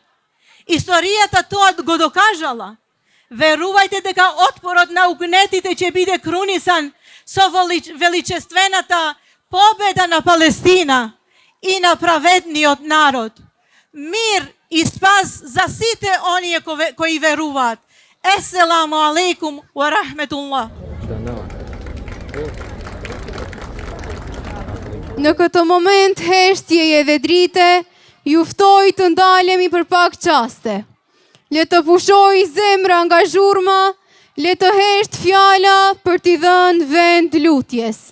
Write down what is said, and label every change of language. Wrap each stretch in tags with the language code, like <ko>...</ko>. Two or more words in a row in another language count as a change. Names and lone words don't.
<mk>Историјата тоа го докажала. Верувајте дека отпорот на угнетите ќе биде крунисан со величествената победа на Палестина и на праведниот народ. Мир и спас за сите оние кои веруваат.</mk> <ar>السلام عليكم ورحمة الله.</ar> <sq>Në këtë moment heshtjeje dhe drite, ju ftoj të ndalemi për pak qaste. Le të pushoj zemra nga zhurma, le të hesht fjala për t'i dhënë vend lutjes.</sq>